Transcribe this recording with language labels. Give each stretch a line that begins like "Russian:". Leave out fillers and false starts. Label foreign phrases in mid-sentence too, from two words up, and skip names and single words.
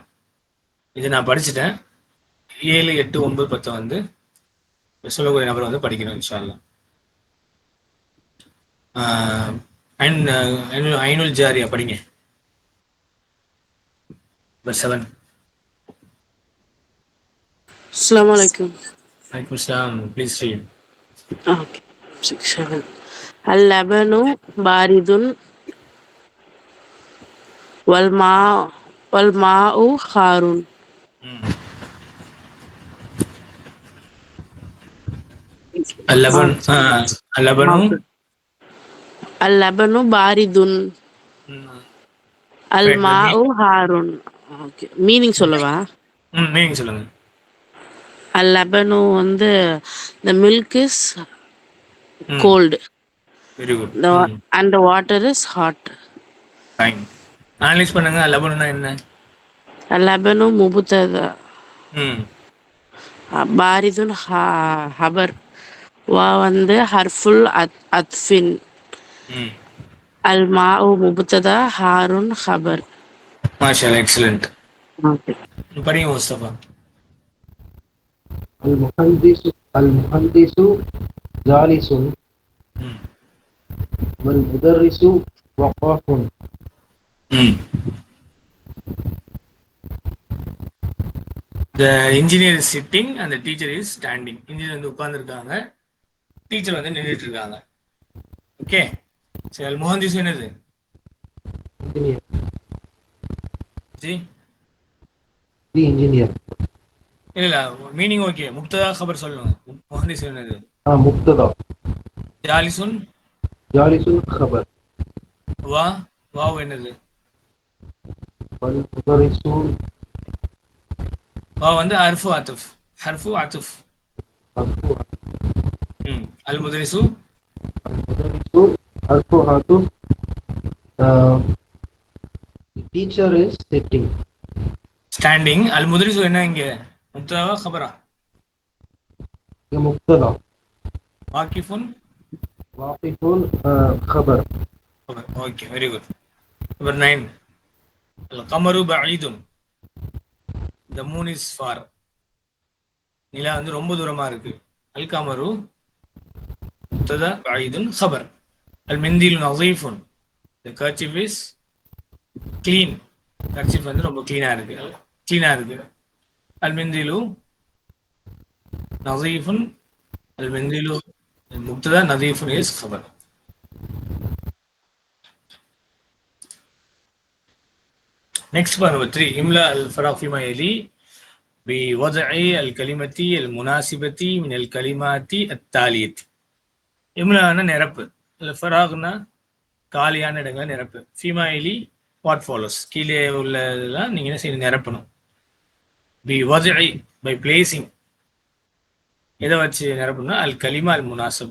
Tamil: இது நான் படிச்சுட்டேன். 7, 8, 9, 10 வந்து சொல்லக்கூடிய நபர் வந்து படிக்கணும் இன்ஷா அல்லாஹ். ஐனுல் ஜாரியா படிங்க.
English: நம்பர் 7.
Arabic: السلام عليكم. عليكم السلام.
English: please read. Okay. 6, 7.
Arabic: اللبن بارد والماء حار. اللبن اللبن اللبن بارد الماء حار.
English: Okay. Meaning சொல்லவா?
Tamil: மீனிங் சொல்லுங்க.
English: Al-labanu வந்து the milk is cold. very good. And the water is hot. ஃபைன்.
Tamil: அனலைஸ் பண்ணுங்க. அல்லபனுனா என்ன?
Arabic: اللبن مبتدأ. ம் بارد خبر.
Tamil: வா வந்து
Arabic: حرف العطف. ம் الماء مبتدأ حار خبر. ما شاء الله. எக்ஸலென்ட்.
English: ஓகே.
Tamil: படிங்க முஸ்தபா.
Arabic: المهندس جالس ம் والمدرس وقاف.
English: ம் The engineer is sitting and the teacher is standing.
Tamil: இன்ஜினியர் வந்து உட்கார்ந்துருக்காங்க, டீச்சர் வந்து நின்றுட்டு இருக்காங்க. ஓகே. சரி, அல் முஹந்திஸ் என்னது?
English: engineer. ஜி The engineer.
Tamil: இல்ல மீனிங் ஓகே. முப்ததா கபர் சொல்லுங்க. முஹந்திஸ் என்னது?
Arabic: مبتدا. ஜாலிசுன் جالس خبر.
Tamil: வாவ் என்னது?
Arabic: والمدرس
Tamil: வா வந்து
Arabic: حرف العطف. حرف العطف. مرفوع. அல் முதரிசு المدرس مرفوعة.
English: The teacher is sitting. ஸ்டாண்டிங்.
Tamil: அல் முதரிசு என்ன இங்க? முப்ததாவா கபரா?
Arabic: مبتدا. வாக்கிஃபுன் واقف خبر.
English: okay, very good. number 9.
Arabic: القمر بعيد.
English: The moon is far.
Tamil: நிலா வந்து ரொம்ப தூரமா இருக்கு.
Arabic: القمر مبتدأ بعيد خبر. المنديل نظيف.
English: The kerchief is clean.
Tamil: kerchief வந்து ரொம்ப க்ளீனா இருக்கு.
Arabic: المنديل نظيف. المنديل مبتدأ نظيف is خبر.
English: Next part number 3.
Arabic: إملاء الفراغ فيما يلي بوضع الكلمة المناسبة من الكلمات التالية.
Tamil: இம்லானா நிரப்பு. ஃபராக்னா காலியான இடங்களை நிரப்பு.
Arabic: فيما يلي
English: what follows.
Tamil: கீழே உள்ளதெல்லாம் நீங்கள் என்ன செய்யணும்? நிரப்பணும்.
English: by placing.
Tamil: எதை வச்சு நிரப்பணும்னா
Arabic: الكلمة المناسبة.